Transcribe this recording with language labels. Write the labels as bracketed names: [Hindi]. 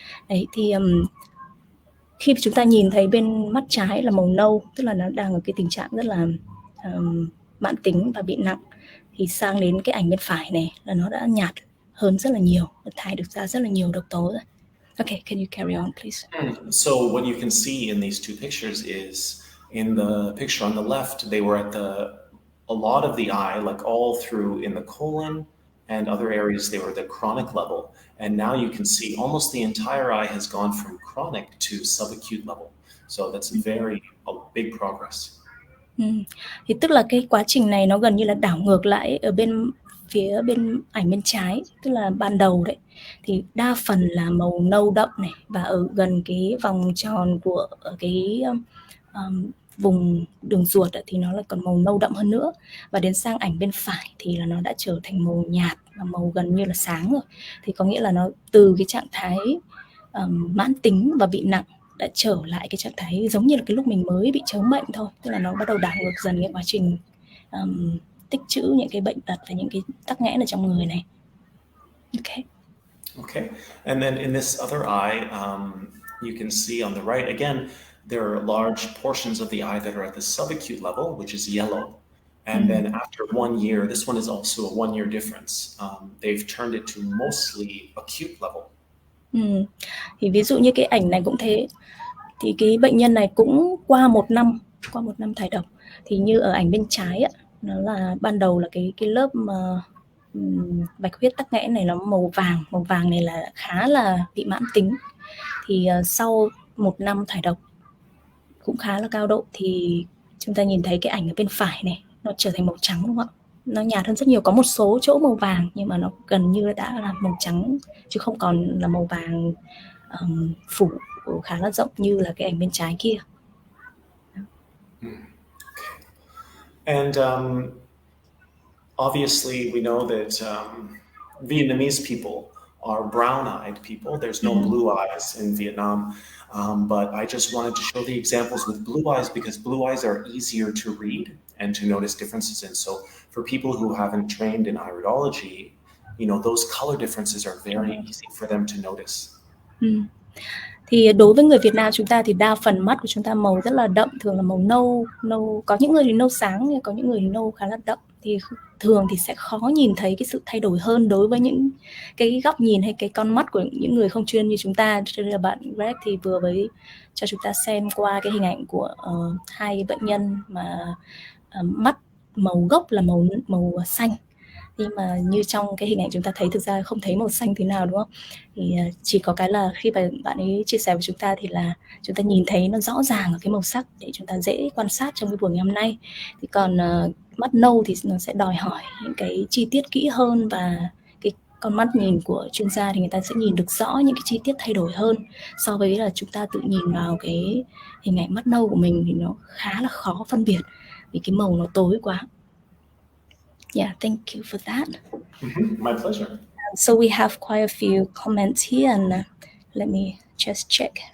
[Vietnamese] Đấy thì khi chúng ta nhìn thấy bên mắt trái là màu nâu, tức là nó đang ở cái tình trạng rất là mãn tính và bị nặng, thì sang đến cái ảnh bên phải này là nó đã nhạt hơn rất là nhiều, thải được ra rất là nhiều độc tố rồi. [English] Okay, can you carry on, please? So what you can see in these two pictures is in the picture on the left, they were at a lot of the eye, like all through in the colon and other areas, they were at the chronic level. And now you can see almost the entire eye has gone from chronic to subacute level. So that's a big progress. [Vietnamese] Thì tức là cái quá trình này nó gần như là đảo ngược lại ở phía bên ảnh bên trái, tức là ban đầu đấy thì đa phần là màu nâu đậm này và ở gần cái vòng tròn của cái vùng đường ruột thì nó là còn màu nâu đậm hơn nữa, và đến sang ảnh bên phải thì là nó đã trở thành màu nhạt và màu gần như là sáng rồi. Thì có nghĩa là nó từ cái trạng thái mãn tính và bị nặng đã trở lại cái trạng thái giống như là cái lúc mình mới bị chớm bệnh thôi, tức là nó bắt đầu đảo ngược dần cái quá trình tích trữ những cái bệnh tật và những cái tắc nghẽn ở trong người này. Okay. [English] Okay. And then in this other eye, you can see on the right, again, there are large portions of the eye that are at the subacute level, which is yellow. And then after 1 year, this one is also a 1 year difference. They've turned it to mostly acute level. [Vietnamese] Thì ví dụ như cái ảnh này cũng thế, thì cái bệnh nhân này cũng qua một năm thải độc. Thì như ở ảnh bên trái á, nó là ban đầu là cái lớp mà bạch huyết tắc nghẽn này nó màu vàng này là khá là bị mãn tính. Thì sau 1 năm thải độc cũng khá là cao độ, thì chúng ta nhìn thấy cái ảnh ở bên phải này nó trở thành màu trắng, đúng không ạ? Nó nhạt hơn rất nhiều, có một số chỗ màu vàng nhưng mà nó gần như đã là màu trắng chứ không còn là màu vàng phủ khá là rộng như là cái ảnh bên trái kia. [English] And obviously, we know that Vietnamese people are brown-eyed people. There's no blue eyes in Vietnam. But I just wanted to show the examples with blue eyes because blue eyes are easier to read and to notice differences in. So for people who haven't trained in iridology, those color differences are very easy for them to notice. [Vietnamese] Thì đối với người Việt Nam chúng ta thì đa phần mắt của chúng ta màu rất là đậm, thường là màu nâu, có những người thì nâu sáng, có những người thì nâu khá là đậm, thì thường thì sẽ khó nhìn thấy cái sự thay đổi hơn đối với những cái góc nhìn hay cái con mắt của những người không chuyên như chúng ta. Cho nên là bạn Greg thì vừa mới cho chúng ta xem qua cái hình ảnh của hai bệnh nhân mà mắt màu gốc là màu xanh, nhưng mà như trong cái hình ảnh chúng ta thấy thực ra không thấy màu xanh thế nào, đúng không? Thì chỉ có cái là khi mà bạn ấy chia sẻ với chúng ta thì là chúng ta nhìn thấy nó rõ ràng ở cái màu sắc để chúng ta dễ quan sát trong cái buổi ngày hôm nay. Thì còn mắt nâu thì nó sẽ đòi hỏi những cái chi tiết kỹ hơn, và cái con mắt nhìn của chuyên gia thì người ta sẽ nhìn được rõ những cái chi tiết thay đổi hơn so với là chúng ta tự nhìn vào cái hình ảnh mắt nâu của mình thì nó khá là khó phân biệt vì cái màu nó tối quá. [English] Yeah, thank you for that. My pleasure. So we have quite a few comments here, and let me just check.